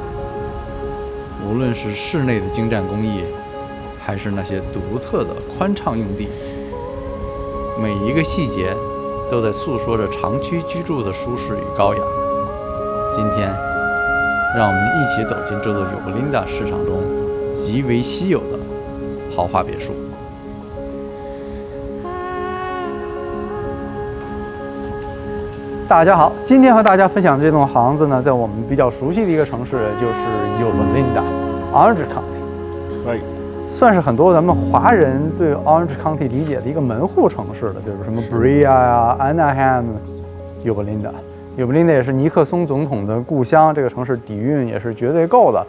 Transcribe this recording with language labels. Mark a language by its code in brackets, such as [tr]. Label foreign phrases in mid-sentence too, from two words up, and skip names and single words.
[zh] 無論是室內的精湛工藝，還是那些獨特的寬敞用地，每一個細節都在訴說着長期居住的舒適與高雅。今天，讓我們一起走進這座尤伯林達市場中極為稀有的豪華別墅。大家好，今天和大家分享的這棟房子呢，在我们比较熟悉的一个城市，就是尤伯林达 Orange County， 可以算是很多咱们华人对 Orange County 理解的一个门户城市了，就是什么 Brea 呀、Anaheim、尤伯林达。尤伯林达也是尼克松总統的故鄉，這個城市底蘊也是絕對夠的。